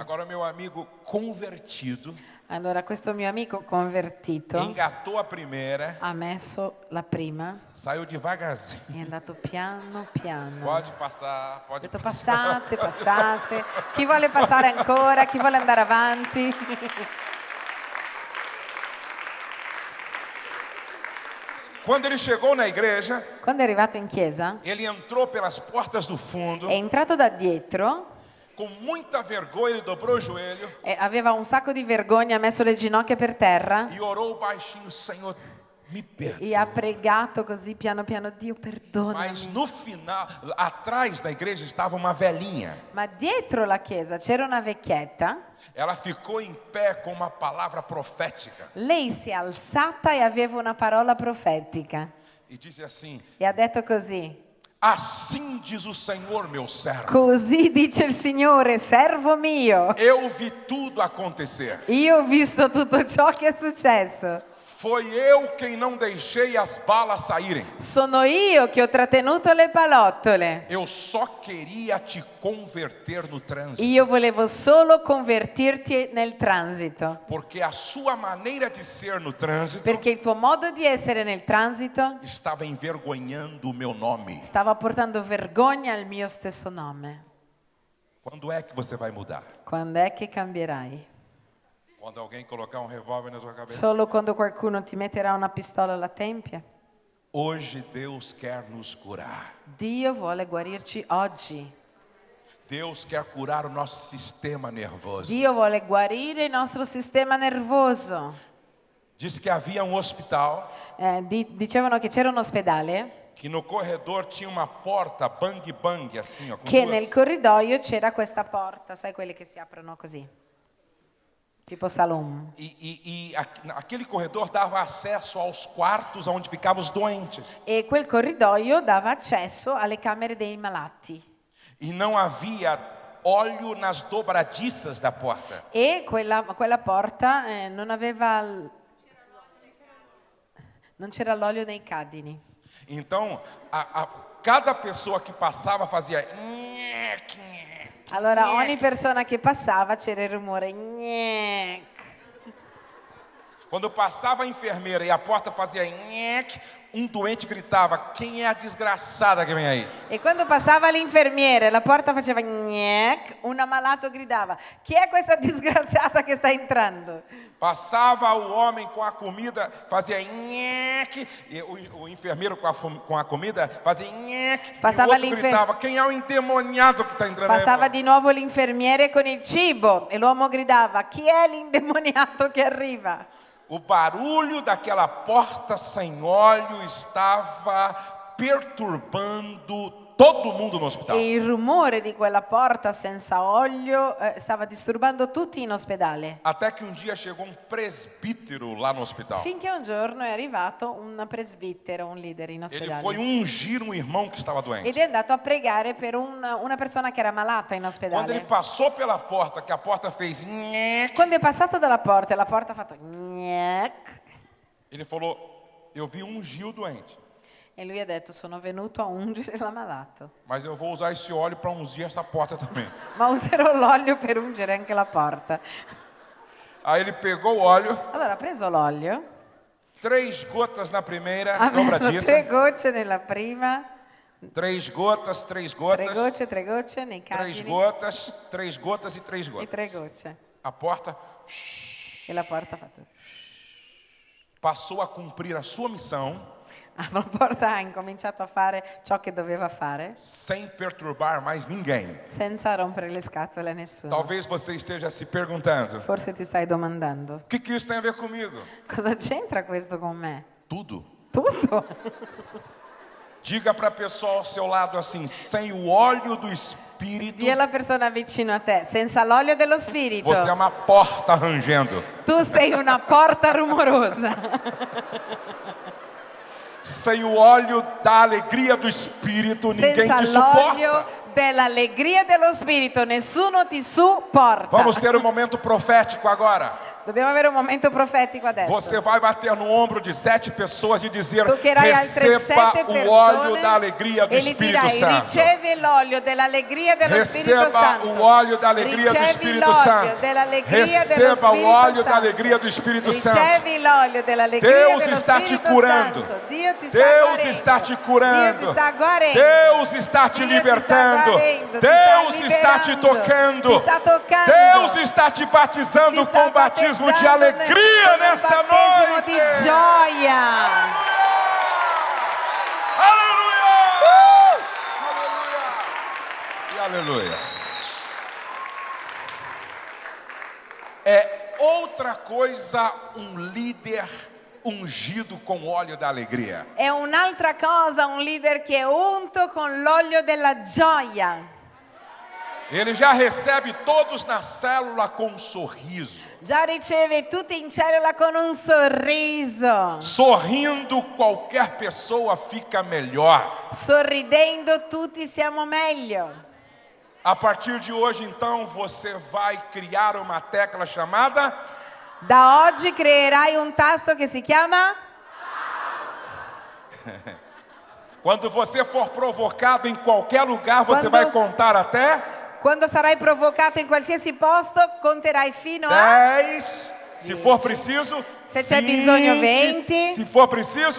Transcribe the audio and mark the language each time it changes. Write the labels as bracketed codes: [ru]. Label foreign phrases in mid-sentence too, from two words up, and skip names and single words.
[pt] Agora meu amigo convertido [it] Allora questo mio amico convertito [pt] engatou a primeira, [it] ha messo la prima [pt] saiu devagarzinho. [it] e è andato piano piano. [pt] Pode passar, [it] Ha [pt] pode [it] detto [pt] passar. [it] passate, chi vuole passare ancora, chi vuole andare avanti. [pt] Quando ele chegou na igreja, [it] Quando è arrivato in chiesa [pt] ele entrou pelas portas do fundo, [it] è entrato da dietro [pt] com muita vergonha, ele dobrou o joelho [it] e aveva un sacco di vergogna, ha messo le ginocchia per terra [pt] e orou baixinho: Senhor, me perdoa. [it] e ha pregato così piano piano, Dio [pt] Mas [it] perdonami. [pt] no final, atrás da igreja estava uma velhinha. [it] Ma dietro la chiesa c'era una vecchietta, [pt] Ela ficou em pé com uma palavra profética [it] lei si è alzata e aveva una parola profetica [pt] e disse assim: [it] e ha detto così: [pt] assim diz o Senhor, meu servo. [it] così dice il Signore, servo mio, [pt] Eu vi tudo acontecer. [it] io ho visto tutto ciò che è successo, [pt] Foi eu quem não deixei as balas saírem. [it] sono io che ho trattenuto le palottole, [pt] Eu só queria te converter no trânsito. [it] io volevo solo convertirti nel transito, [pt] Porque a sua maneira de ser no trânsito [it] perché il tuo modo di essere nel transito [pt] estava envergonhando o meu nome. [it] stava portando vergogna al mio stesso nome. [pt] Quando é que você vai mudar? [it] Quando è che cambierai? [pt] Quando alguém colocar um revólver na sua cabeça? [it] Solo quando qualcuno ti metterà una pistola alla tempia? [pt] Hoje Deus quer nos curar. [it] Dio vuole guarirci oggi. [pt] Deus quer curar o nosso sistema nervoso. [it] Dio vuole guarire il nostro sistema nervoso. [pt] Diz que havia um hospital [it] Dicevano che c'era un ospedale [pt] que no corredor tinha uma porta bang bang assim, ó, com [it] che [pt] duas, [it] nel corridoio c'era questa porta, sai quelle che si aprono così. [pt] tipo Salum. Aquele corredor dava acesso aos quartos onde ficavam os doentes. [it] E quel corridoio dava accesso alle camere dei malati. [pt] E não havia óleo nas dobradiças da porta. [it] E quella porta non c'era l'olio nei cardini. [pt] Então, cada pessoa que passava fazia... [it] Allora ogni persona che passava c'era il rumore gnec. [pt] Quando passava a enfermeira e a porta fazia... doente gritava, quem é a desgraçada que vem aí? [it] E quando passava l'infermiere e la porta faceva gnec, un ammalato gridava, chi è questa disgraziata che sta entrando? [pt] Passava o homem com a comida, fazia nheque, e o enfermeiro com a comida fazia nheque, Passava e o outro gritava, quem é o endemoniado que está entrando Passava aí? [it] di nuovo l'infermiere con il cibo e l'uomo gridava, chi è l'indemoniato che arriva? [pt] O barulho daquela porta sem óleo estava perturbando todo mundo no hospital. [it] E il rumore di quella porta senza olio stava disturbando tutti in ospedale. [pt] Até que um dia chegou um presbítero lá no hospital. [it] Finché un giorno è arrivato un presbitero, un leader in [pt] Ele [it] ospedale. [pt] foi ungir um irmão que estava doente. [it] Ed è andato a pregare per una persona che era malata in [pt] Quando ele [it] ospedale. [pt] passou pela porta, que a porta fez nheque, [it] Quando è passato dalla porta e la porta ha fatto gnec, [pt] ele falou, eu vi ungir o doente. [it] e lui ha detto sono venuto a ungere l'ammalato, [pt] Mas eu vou usar esse óleo para ungir essa porta também. [it] ma userò l'olio per ungere anche la porta. [pt] Aí ele pegou o óleo, [it] Allora ha preso l'olio, [pt] 3 gotas na primeira [it] ha messo [pt] dobradiça, [it] 3 gocce nella prima, [pt] 3 gotas, 3 gotas, [it] 3 gocce nei [pt] 3 [it] cardini [pt] gotas, 3 gotas e 3 [it] e [pt] gotas. [it] 3 gocce. [pt] A porta [it] E la porta ha fatto. [pt] passou a cumprir a sua missão [it] La porta ha incominciato a fare ciò che doveva fare [pt] sem perturbar mais ninguém. [it] senza rompere le scatole a nessuno. [pt] Talvez você esteja se perguntando, [it] Forse ti stai domandando, [pt] o que isso tem a ver comigo? [it] cosa c'entra questo con me? [pt] Tudo. [it] Tutto. [pt] Diga para a pessoa ao seu lado assim, sem o óleo do Espírito, [it] Dì alla persona vicino a te, senza l'olio dello spirito, [pt] você é uma porta rangendo. [it] tu sei una porta rumorosa. [pt] Sem o óleo da alegria do Espírito, ninguém [it] Senza [pt] te [it] l'olio [pt] suporta. [it] dell'allegria dello spirito, nessuno ti supporta. [pt] Vamos ter um momento profético agora. [it] Dobbiamo avere un momento profetico adesso. [pt] Você vai bater no ombro de 7 pessoas e dizer, [it] Toccherai altre [pt] receba [it] 7 [pt] o óleo da [it] persone [pt] alegria do [it] e gli [pt] Espírito [it] dirai, [pt] Santo. [it] ricevi l'olio dell'allegria dello Spirito [pt] Receba [it] Santo. [pt] o óleo da alegria do [it] Ricevi [pt] Espírito [it] l'olio [pt] Santo. [it] dell'allegria dello [pt] Receba o [it] Spirito [pt] óleo da [it] Santo. [pt] alegria do Espírito Santo. [it] Ricevi l'olio dell'allegria [pt] Deus [it] dello [pt] está te [it] Spirito [pt] curando. [it] Santo. Dio ti sta [pt] Deus [it] guarendo. [pt] está te curando. [it] Dio ti sta guarendo. [pt] Deus está te [it] Dio ti sta [pt] libertando. [it] guarendo, ti [pt] Deus [it] sta [pt] está te [it] liberando. [pt] tocando. [it] Ti sta toccando. [pt] Deus está te batizando [it] Ti sta [pt] com batismo de [it] battezzando [pt] alegria [it] nel [pt] nesta [it] battesimo [pt] noite. [it] di gioia. [pt] Aleluia! [it] E aleluia. [pt] É outra coisa líder ungido com óleo da alegria. [it] È un'altra cosa un leader che è unto con l'olio della gioia. [pt] Ele já recebe todos na célula com um sorriso. [it] Già riceve tutti in cellula con un sorriso. [pt] Sorrindo, qualquer pessoa fica melhor. [it] Sorridendo tutti siamo meglio. [pt] A partir de hoje, então, você vai criar uma tecla chamada [it] Da oggi creerai un tasto che si chiama [pt] quando você for provocado em qualquer lugar, você [it] Quando- [pt] vai contar até [it] quando sarai provocato in qualsiasi posto, conterai fino a [pt] 10, se for preciso, [it] Se c'è bisogno 20, [pt] se for preciso,